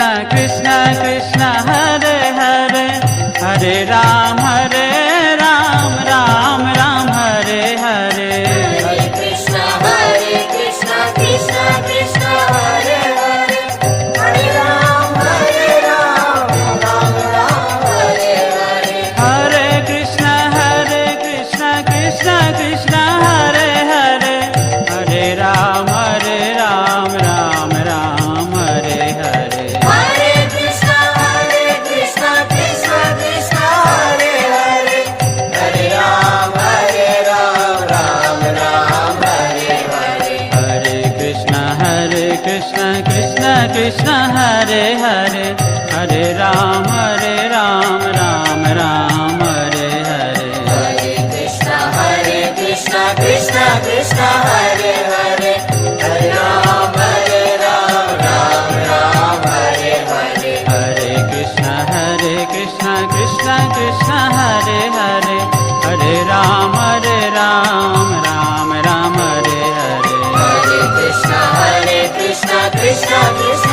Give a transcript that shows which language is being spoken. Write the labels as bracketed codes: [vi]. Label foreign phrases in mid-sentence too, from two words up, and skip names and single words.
[sa] कृष्ण हरे हरे हरे राम राम राम हरे हरे Hare Krishna, Krishna Krishna, Hare Hare. Hare Ram, Ram Hare Hare. हरे कृष्ण कृष्ण कृष्ण हरे हरे हरे राम राम राम हरे हरे Hare Krishna, Krishna Krishna, Hare Hare. Hare Ram, Ram Hare Hare. हरे कृष्ण कृष्ण कृष्ण हरे हरे हरे राम राम राम हरे हरे Hare Krishna, Krishna Krishna, Hare Hare. Hare Ram, Ram Hare Hare. हरे कृष्ण कृष्ण कृष्ण हरे हरे हरे राम राम हरे हरे Hare Krishna, Krishna Krishna,